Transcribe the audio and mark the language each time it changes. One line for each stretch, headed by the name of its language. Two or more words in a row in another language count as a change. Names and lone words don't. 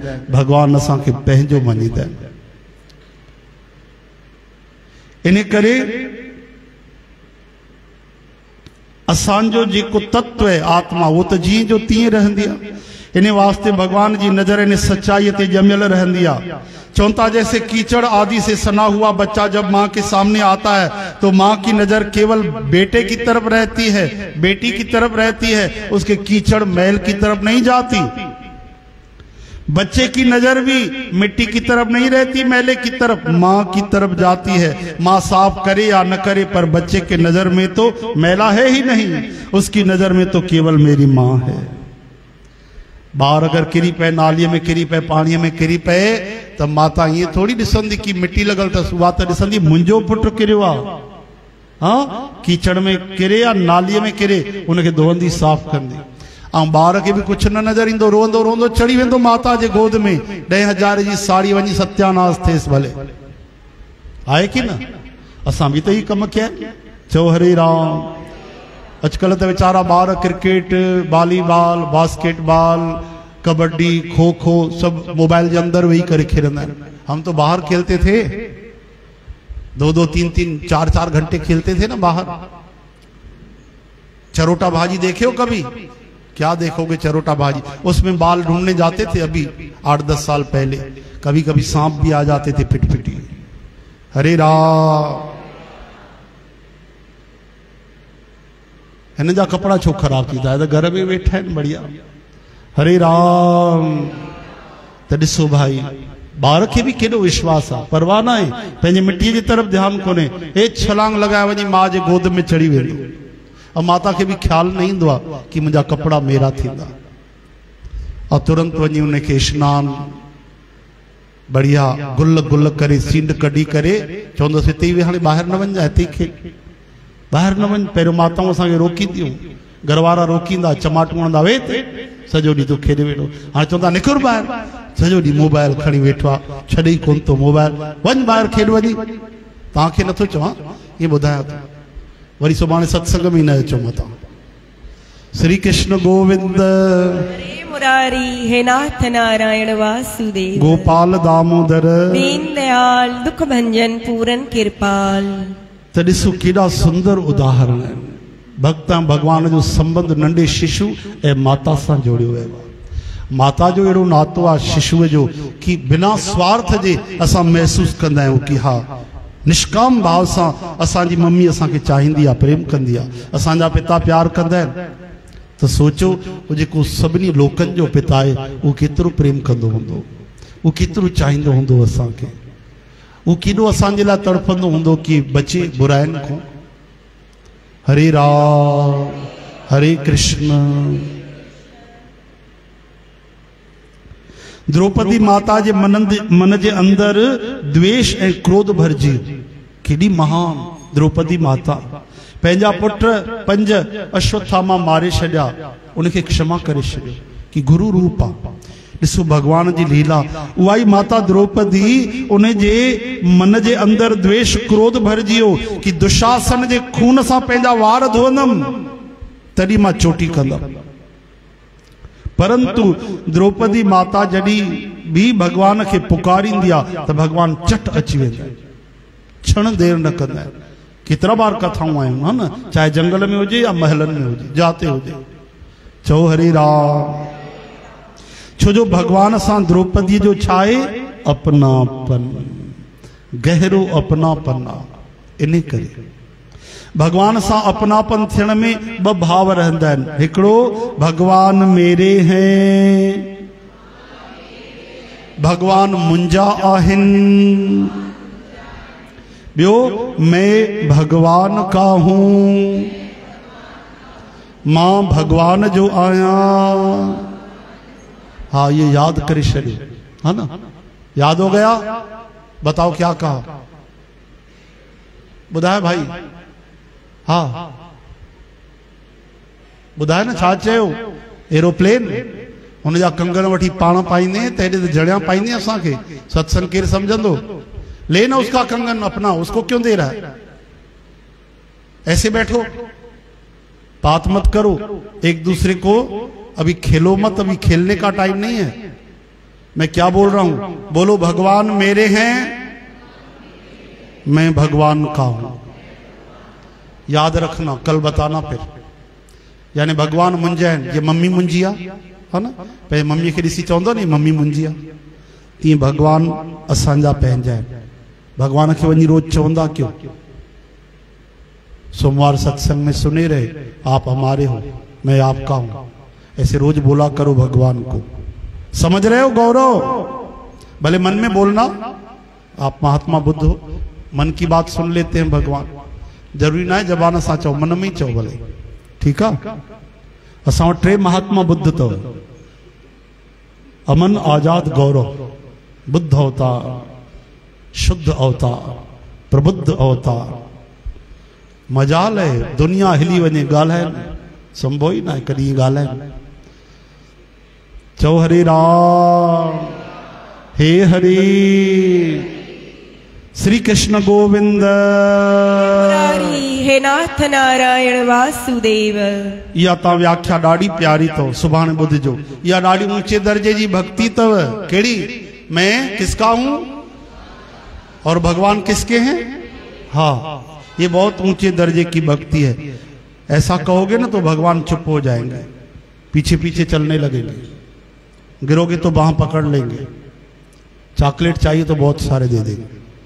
Sindhi: भॻवान असांखे पंहिंजो मञींदा आहिनि। इन करे असांजो जेको तत्व आहे आत्मा, उहो त जीअं जो तीअं रहंदी आहे। इन वास्ते भगवान जी नज़र इन सच्चाई ते ॼमियल रहंदी आहे।
Hindi: चौंता जैसे कीचड़ आदि से सना हुआ बच्चा जब माँ के सामने आता है तो माँ की नजर केवल बेटे की तरफ रहती है, बेटी की तरफ रहती है, उसके कीचड़ मैल की तरफ नहीं जाती। बच्चे की नजर भी मिट्टी की तरफ नहीं रहती, मैले की तरफ, माँ की तरफ जाती है। माँ साफ करे या न करे पर बच्चे के नजर में तो मैला है ही नहीं, उसकी नजर में तो केवल मेरी माँ है।
Sindhi: ॿार अगरि किरी पए नालीअ में किरी पए पाणीअ में किरी पए त माता ईअं थोड़ी ॾिसंदी कि मिटी लॻल अथसि, उहा त ॾिसंदी मुंहिंजो पुटु किरियो आहे, हाँ कीचड़ में किरे या नालीअ में किरे उनखे धोअंदी साफ़ कंदी। ऐं ॿार खे बि कुझु न नज़र ईंदो, रोअंदो रोअंदो चढ़ी वेंदो माता जे गोद में, 10,000 जी साड़ी वञी सत्यानाश थिएसि भले, आहे की न? असां बि त ई कम कया। चओ हरे राम। अॼुकल्ह त वीचारा ॿार
Hindi: क्रिकेट, वॉलीबॉल, बास्केटबॉल, कबड्डी, खो खो सब मोबाइल के अंदर वही करे खेलना है। हम तो बाहर खेलते थे, 2-2, 3-3, 4-4 घंटे खेलते थे ना बाहर। चरोटा भाजी देखे हो कभी? क्या देखोगे चरोटा भाजी, उसमें बाल ढूंढने जाते थे अभी 8-10 साल पहले, कभी कभी सांप भी आ जाते थे पिटपिटी। हरे राम।
Sindhi: हिन जा कपड़ा छो खराब थी था, घर में वेठा आहिनि बढ़िया। हरे राम। तो ॾिसो भाई, ॿार खे बि केॾो विश्वास आहे, परवाह न आहे, पंहिंजे मिट्टीअ जी तरफ़ ध्यानु कोन्हे, हे छलांग लॻाए वञी मां जे गोद में चढ़ी वेंदो। और माता खे बि ख्याल न ईंदो आहे कि मुंहिंजा कपड़ा मेरा थींदा, और तुरंत वञी उनखे स्नान बढ़िया गुल गुल करे सींड कढी करे चवंदसि हिते ई हाणे ॿाहिरि न वञ, हिते ई खेल, ॿाहिरि न वञ। पहिरियों माताऊं असांखे रोकींदियूं, घरवारा रोकींदा, चमाटूं हणंदा, वे सॼो ॾींहुं तूं खेॾे वेठो। हाणे चवंदा निकिर ॿाहिरि, सॼो ॾींहुं मोबाइल खणी वेठो आहे, छॾे ई कोन थो मोबाइल, वञ ॿाहिरि खेॾ वञी। तव्हांखे नथो चवां, ईअं ॿुधायां थो, वरी सुभाणे सत्संग में न अचो मतां।
Sanskrit: श्री कृष्ण गोविंद हरे मुरारी, हे नाथ नारायण वासुदेव, गोपाल दामोदर, दीन दयाल, दुख भंजन, पूरन कृपाल।
Sindhi: त ॾिसो केॾा सुंदर उदाहरण आहिनि। भक्त भगवान जो संबंध नंढे शिशु ऐं माता सां जोड़ियो वियो आहे। माता जो अहिड़ो नातो आहे शिशुअ जो कि बिना स्वार्थ जे असां महसूस कंदा आहियूं कि हा निष्काम भाव सां असांजी मम्मी असांखे चाहींदी आहे, प्रेम कंदी आहे, असांजा पिता प्यार कंदा आहिनि। त सोचो उहो जेको सभिनी लोकनि जो पिता आहे उहो केतिरो प्रेम कंदो हूंदो, उहो केतिरो चाहींदो हूंदो असांखे, उहो केॾो असांजे लाइ तड़फंदो हूंदो कि बचे बुराइनि खां। हरे राम, हरे कृष्ण। द्रौपदी माता जे मन जे अंदर द्वेष ऐं क्रोध भरजी, केॾी महान द्रौपदी माता, पंहिंजा पुट 5 अश्वत्थामा मारे छॾिया, उनखे क्षमा करे छॾियो कि गुरु रूप आहे। ॾिसो भगवान जी लीला, उहा ई माता द्रौपदी उन जे मन जे अंदर द्वेष क्रोध भरजी वियो कि दुशासन जे खून सां पंहिंजा वार धोअंदमि तॾहिं मां चोटी कंदमि। परंतु द्रौपदी माता जॾहिं भी भगवान खे पुकारींदी आहे त भगवान चट अची वेंदा आहिनि, क्षण देर न कंदा आहिनि। केतिरा बार कथाऊं आहिनि,
Hindi: है न,
Sindhi: चाहे जंगल में हुजे या महलन में हुजे, जाते हुजे। चओ हरे राम। छो जो भगवान सां द्रौपदी जो छा आहे? अपनापन, गहरो अपनापन आहे। इन करे भगवान सां अपनापन थियण में 2 भाव रहंदा आहिनि। हिकिड़ो
Hindi: भगवान मेरे हैं,
Sindhi: भगवान मुंहिंजा आहिनि। ॿियो
Hindi: मैं भगवान का हूं,
Sindhi: मां भगवान जो आहियां। हाँ, ये याद करे छॾियो,
Hindi: है ना? याद हो गया? बताओ क्या कहा,
Sindhi: ॿुधाए भाई। हाँ ॿुधाए न छा चयो? एरोप्लेन, हुनजा कंगण वठी पाण पाईंदे त हेॾे त जड़ियां पाईंदे असांखे, सत्संग केरु सम्झंदो?
Hindi: ले ना उसका कंगन अपना, उसको क्यों दे रहा है? ऐसे बैठो, बात मत करो एक दूसरे को, अभी खेलो मत, अभी खेलने का टाइम नहीं है। मैं क्या बोल रहा हूं? बोलो भगवान मेरे हैं, मैं भगवान का हूं। याद रखना, कल बताना फिर।
Sindhi: यानी भगवान मुंहिंजा आहिनि, ये मम्मी मुंहिंजी आहे,
Hindi: है न?
Sindhi: पे मम्मी खे ॾिसी चवंदो नी मम्मी मुंहिंजी आहे, तीअं भगवान असांजा पंहिंजा आहिनि। भगवान खे वञी रोज चवंदा क्यों?
Hindi: सोमवार सत्संग में सुने रहे, आप हमारे हो, मैं आपका हूं। ऐसे रोज बोला करो भगवान को। समझ रहे हो गौरव? भले मन में बोलना, आप महात्मा बुद्ध हो, मन की बात सुन लेते हैं भगवान। जरूरी ना है
Sindhi: जबान सां चओ, मन में ही चओ भले,
Hindi: ठीक है?
Sindhi: असां वटि 3 महात्मा बुद्ध अथव। अमन आजाद गौरव, बुद्ध अवतार, शुद्ध अवतार, प्रबुद्ध अवतार।
Hindi: मजाल है
Sindhi: दुनिया हिली वञे ॻाल्हाए संभव ही ना है कॾहिं ॻाल्हाए।
Sanskrit: चओ हरे राम हे हरि श्री कृष्ण गोविंद मुरारी हे नाथ नारायण वासुदेव।
Sindhi: इहा ता व्याख्या ॾाढी प्यारी अथव, सुभाणे ॿुधिजो। इहा ॾाढी ऊंचे दर्जे जी भक्ति अथव। कहिड़ी?
Hindi: मैं किसका हूं और भगवान किसके हैं? हाँ, ये बहुत ऊंचे दर्जे की भक्ति है। ऐसा कहोगे ना तो भगवान चुप हो जाएंगे, पीछे पीछे चलने लगेंगे, गिरोगे तो बाह पकड़ लेंगे, चॉकलेट चाहिए तो बहुत सारे दे देंगे।